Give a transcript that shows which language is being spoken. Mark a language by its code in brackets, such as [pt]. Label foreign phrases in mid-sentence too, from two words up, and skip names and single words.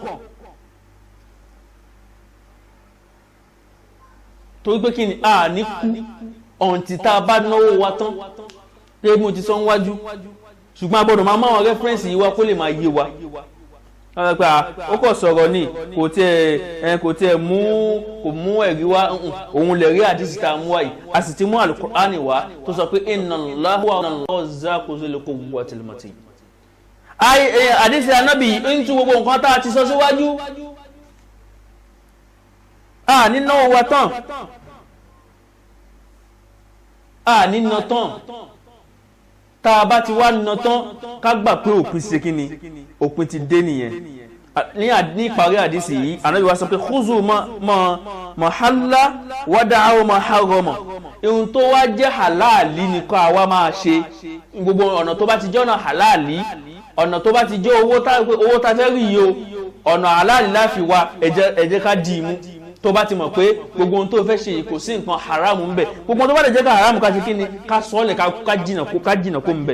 [yo] Torí pé kí ni a ní kú ọ̀ǹtí tá a bá náwó wa tán pé mo ti sọ níwájú, ṣùgbọ́n a gbọ́dọ̀ máa máwọn rẹ́fẹ́rẹ́nsì yìí wá kó lè máa yé wa. Ó kọ̀ sọ̀rọ̀ ní kò tiẹ̀ mú ẹ̀rí wá, òun lè rí àdìsí tá a mú wáyìí, a sì ti mú Al-Qur'ani wá tó sọ pé [ar] إن الله وإن الله ذو القوة المتين. [yo] Àdìsí Ànábì ń tú gbogbo nǹkan tá a ti sọ síwájú. Nínú wa tán nínú tán tá a bá ti wá nínú tán ká gbà pé òpin ṣe kí ni, òpin ti dé nìyẹn. Ní ìparí àdìsí yìí Ànábì wa sọ pé [ar] خذوا ما حل ودعوا ما حرم. [yo] Ohun tó wá jẹ́ halali ni kó àwa máa ṣe. Gbogbo ọ̀nà tó bá ti jẹ́ ọ̀nà halali, ọ̀nà tó bá ti jẹ́ owó tá fẹ́ rí yìí o, ọ̀nà halali láfi wá ẹ jẹ́ ká dì í mú. Tó bá ti mọ̀ pé gbogbo ohun tó fẹ́ ṣe yìí kò sí nǹkan haramu ń bẹ, gbogbo tó bá lè jẹ́ ká haramu ká ṣe kí ni, ká sọ́ọ̀lẹ̀ ká jìnà kó ń bẹ.